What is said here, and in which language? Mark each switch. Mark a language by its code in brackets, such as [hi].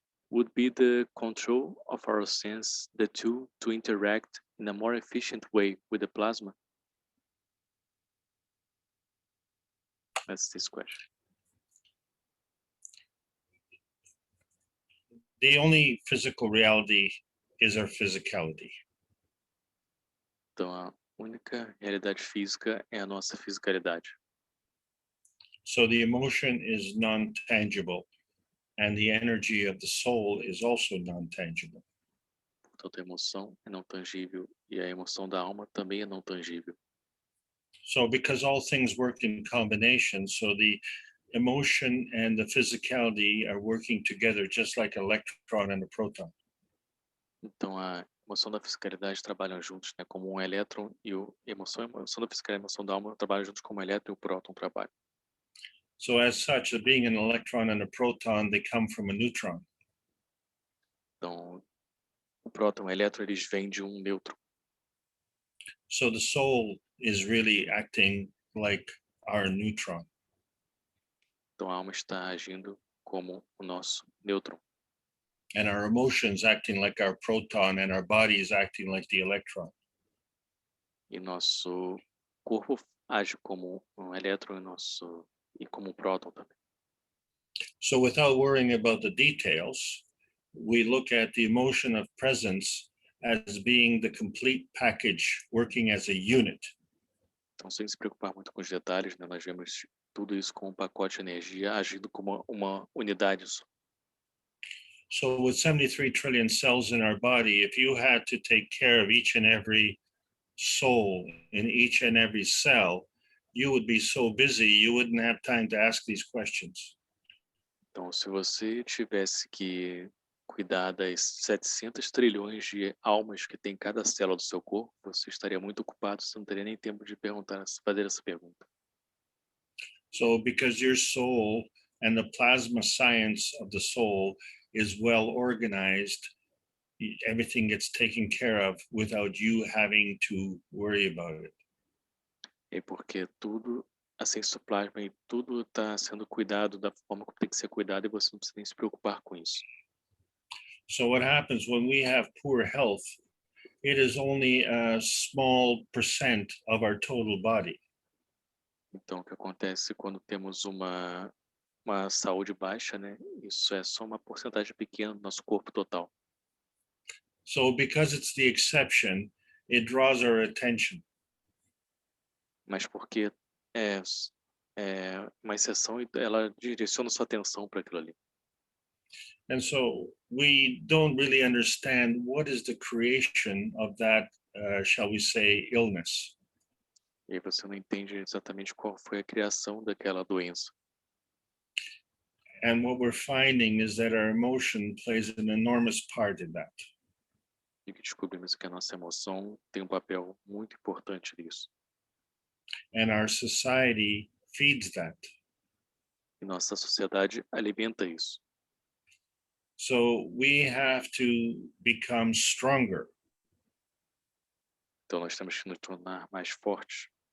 [en] Would be the control of our sense the tool to interact in a more efficient way with the plasma? That's this question. The only physical reality is our physicality. [pt] Então, a única realidade física é a nossa fisicalidade. [en] So the emotion is non-tangible, and the energy of the soul is also non-tangible. [pt] Portanto, a emoção é não tangível e a emoção da alma também é não tangível. [en] So because all things work in combination, so the emotion and the physicality are working together just like an electron and a proton. [pt] Então, a emoção da fisicalidade trabalham juntos, né? Como um elétron e a emoção da fisicalidade e a emoção da alma trabalham juntos como o elétron e o próton trabalham. [en] So as such, being an electron and a proton, they come from a neutron. [pt] Então, o próton e o elétron, eles vêm de um nêutron. [en] So the soul is really acting like our neutron. [pt] Então, a alma está agindo como o nosso nêutron. [en] And our emotions acting like our proton, and our body is acting like the electron. [pt] E nosso corpo age como um elétron e como um próton também. [en] So without worrying about the details, we look at the emotion of presence as being the complete package working as a unit. [pt] Então, sem se preocupar muito com os detalhes, né, nós vemos tudo isso como um pacote de energia agindo como uma unidade só. [en] So with 73 trillion cells in our body, if you had to take care of each and every soul in each and every cell, you would be so busy you wouldn't have time to ask these questions. [pt] Então, se você tivesse que cuidar das 700 trilhões de almas que tem cada célula do seu corpo, você estaria muito ocupado, você não teria nem tempo de fazer essa pergunta. [en] So because your soul and the plasma science of the soul is well organized, everything gets taken care of without you having to worry about it. [pt] É porque tudo, a ciência do plasma e tudo está sendo cuidado da forma como tem que ser cuidado e você não precisa nem se preocupar com isso. [en] So what happens when we have poor health, it is only a small percent of our total body. [pt] Então, o que acontece quando temos uma saúde baixa, né? Isso é só uma porcentagem pequena do nosso corpo total. [en] So because it's the exception, it draws our attention. [pt] Mas porque é uma exceção e ela direciona sua atenção para aquilo ali. [en] And so we don't really understand what is the creation of that, shall we say, illness. [pt] E aí você não entende exatamente qual foi a criação daquela doença. [en] And what we're finding is that our emotion plays an enormous part in that. [pt] E que descobrimos que a nossa emoção tem um papel muito importante nisso. [en] And our society feeds that. [pt] E nossa sociedade alimenta isso. [en] So we have to become stronger. [pt] Então nós temos que nos tornar mais fortes.